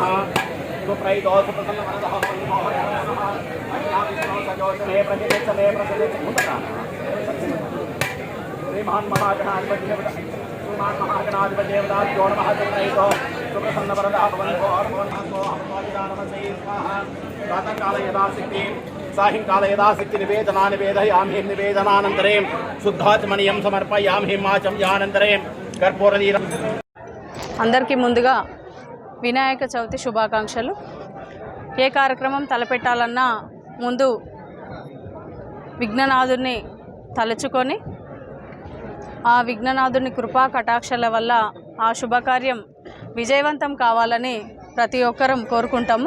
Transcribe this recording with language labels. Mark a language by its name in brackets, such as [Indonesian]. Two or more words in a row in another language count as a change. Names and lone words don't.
[Sanskrit] सुप्रैतो सुप्रसन्नवरदः श्रीमान महागणाधिपति देवताभ्यो नमः। सुप्रैतो सुप्रसन्नवरदः प्रातःकाले यथाशक्ति सायंकाले यथाशक्ति निवेदना निवेदयामि निवेदनानन्तरे शुद्धात्मनीयं समर्पयामि माचम्यानन्तरे कर्पूरदीपं. [Telugu] అందరికీ ముందుగా వినాయక చవితి శుభాకాంక్షలు. ఏ కార్యక్రమం తలపెట్టాలన్నా ముందు విఘ్ననాథుని తలుచుకొని ఆ విఘ్ననాథుని కృపా కటాక్షల వల్ల ఆ శుభకార్యం విజయవంతం కావాలని ప్రతి ఒక్కరం కోరుకుంటాము.